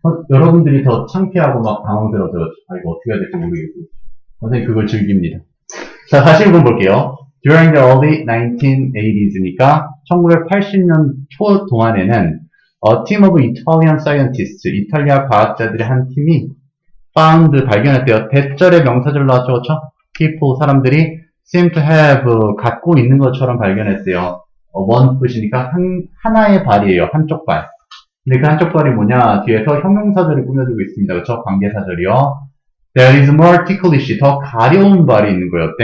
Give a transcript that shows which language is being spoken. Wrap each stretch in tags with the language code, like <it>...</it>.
<ko>여러분들이 더 창피하고 막 당황스러워져. 아, 이거 어떻게 해야 될지 모르겠고. 선생님 그걸 즐깁니다. 자, 다시 한번 볼게요.</ko> <en>During the early 1980s니까</en> <ko>1980년 초 동안에는</ko> <en>a team of Italian scientists,</en> <ko>이탈리아 과학자들의 한 팀이</ko> <en>found,</en> <ko>발견했대요. 대절의 명사절 나왔죠, 그렇죠? people, 사람들이</ko> <en>seem to have,</en> <ko>갖고 있는 것처럼 발견했대요. one foot이니까 하나의 발이에요. 한쪽 발. 근데 그 한쪽 발이 뭐냐? 뒤에서 형용사절이 꾸며지고 있습니다. 그렇죠? 관계사절이요.</ko> <en>There is more ticklish,</en> <ko>더 가려운 발이 있는 거예요.</ko>